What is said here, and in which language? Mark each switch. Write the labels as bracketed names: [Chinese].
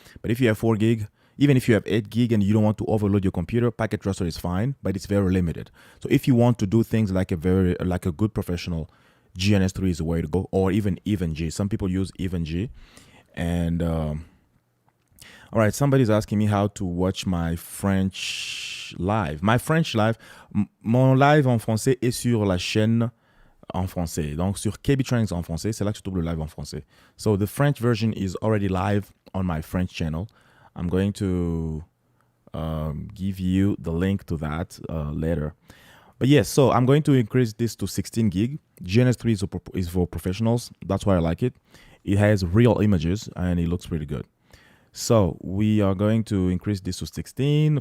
[English] But if you have 4 gig, even if you have 8 gig and you don't want to overload your computer, Packet Tracer is fine, but it's very limited. So if you want to do things like a good professional, GNS3 is the way to go, or even G. Some people use G. And all right, somebody's asking me how to watch my French live. My French live, [French] mon live en français est sur la chaîne en français. Donc sur KBTrainings en français, c'est là que je trouve le live en français. [English] So the French version is already live on my French channel. I'm going to give you the link to that later. But yes, so I'm going to increase this to 16 gig. GNS3 is for professionals. That's why I like it. It has real images and it looks pretty good. So we are going to increase this to 16.